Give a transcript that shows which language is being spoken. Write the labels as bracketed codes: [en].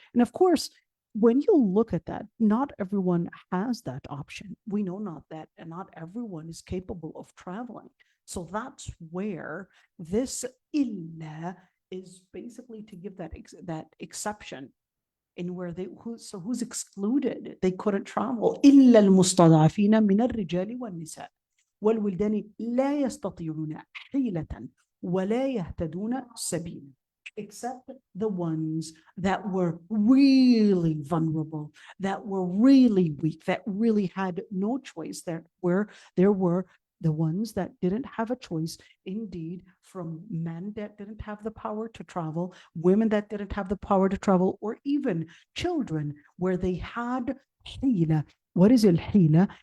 [en] And of course, when you look at that, not everyone has that option. We know not that, and not everyone is capable of traveling. So that's where this illa is basically to give that exception, in where who's excluded? They couldn't travel. [ar] إلا المستضعفين من الرجال والنساء والولدان لا يستطيعون حيلة ولا يهتدون سبيلا. [en] Except the ones that were really vulnerable, that were really weak, that really had no choice, that were the ones that didn't have a choice, indeed, from men that didn't have the power to travel, women that didn't have the power to travel, or even children where they had hila. What is al-hila?